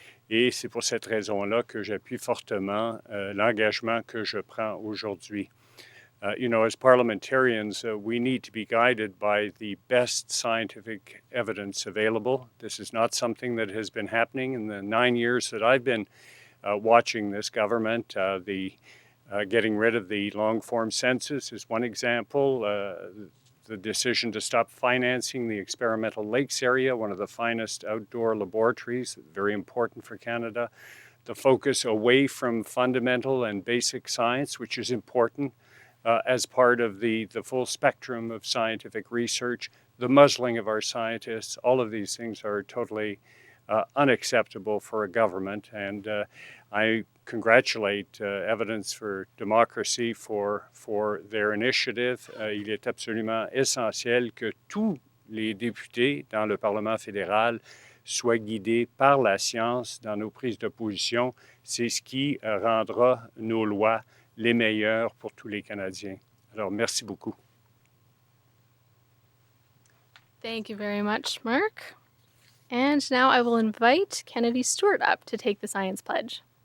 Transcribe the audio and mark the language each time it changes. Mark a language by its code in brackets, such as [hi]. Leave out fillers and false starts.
[fr] Et c'est pour cette raison-là que j'appuie fortement l'engagement que je prends aujourd'hui. [en] As parliamentarians, we need to be guided by the best scientific evidence available. This is not something that has been happening in the 9 years that I've been watching this government. Getting rid of the long-form census is one example. the decision to stop financing the Experimental Lakes area, one of the finest outdoor laboratories, very important for Canada. The focus away from fundamental and basic science, which is important as part of the full spectrum of scientific research, the muzzling of our scientists, all of these things are totally unacceptable for a government. And I congratulate Evidence for Democracy for their initiative. [fr] Il est absolument essentiel que tous les députés dans le Parlement fédéral soient guidés par la science dans nos prises de position. C'est ce qui rendra nos lois les meilleures pour tous les Canadiens. Alors, merci beaucoup. [en] Thank you very much, Mark. And now I will invite Kennedy Stewart up to take the Science Pledge.